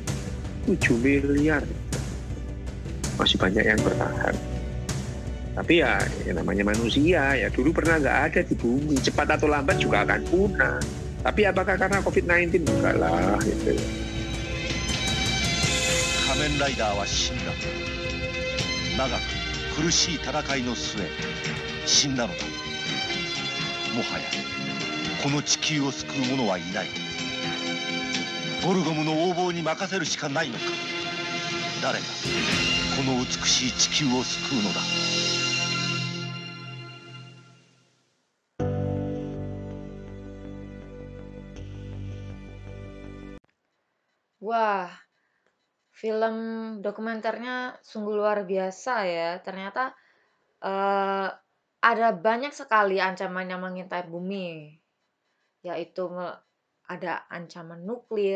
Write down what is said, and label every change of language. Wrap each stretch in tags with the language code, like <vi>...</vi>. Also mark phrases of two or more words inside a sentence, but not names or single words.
<id>7 miliar. Masih banyak yang bertahan. Tapi ya namanya manusia, ya dulu pernah nggak ada di bumi. Cepat atau lambat juga akan punah. Tapi apakah karena COVID-19? Enggak lah. Gitu.</id> <ja>仮面ライダーは死んだ。長く苦しい戦いの末死んだのだ。もはやこの地球を救う者はいない。ボルゴムの横暴に任せるしかないのか。誰がこの美しい地球を救うのだ。</ja> <id>Wah, film dokumenternya sungguh luar biasa ya. Ternyata eh, ada banyak sekali ancaman yang mengintai bumi, yaitu ada ancaman nuklir.</id>